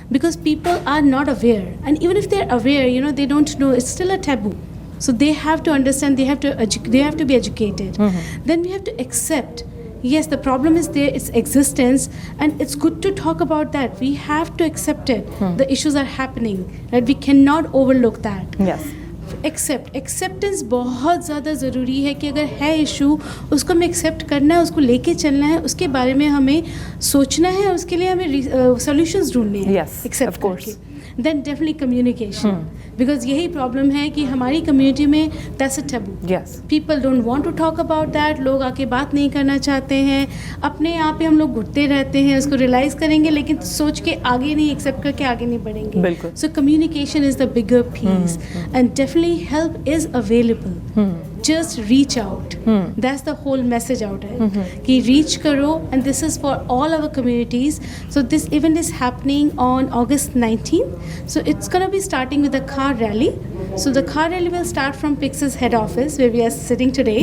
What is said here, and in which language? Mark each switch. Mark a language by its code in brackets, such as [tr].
[en] Because people are not aware, and even if they're aware, they don't know, it's still a taboo. So they have to understand, they have to be educated. Then we have to accept, yes, the problem is there, its existence, and it's good to talk about that. We have to accept it. The issues are happening, right? We cannot overlook that. Yes. [hi] Acceptance बहुत ज़्यादा ज़रूरी है कि अगर है issue उसको हमें accept करना है, उसको लेके चलना है, उसके बारे में हमें सोचना है, उसके लिए हमें सॉल्यूशंस ढूंढने हैं. [en] Yes, except of course. Then definitely communication, because [hi] यही प्रॉब्लम है कि हमारी कम्युनिटी में [en] That's a taboo. Yes. People don't want to talk about that. [hi] लोग आके बात नहीं करना चाहते हैं, अपने आप पे हम लोग घुटते रहते हैं. उसको रियलाइज़ करेंगे लेकिन सोच के आगे नहीं, एक्सेप्ट करके आगे नहीं बढ़ेंगे. बिल्कुल. [en] So communication is the bigger piece, and definitely help is available. Just reach out. That's the whole message out there. [hi] कि reach करो, [en] and this is for all our communities. So this event is happening on August 19th. So it's gonna be starting with a car rally. So the car rally will start from PICS's head office where we are sitting today.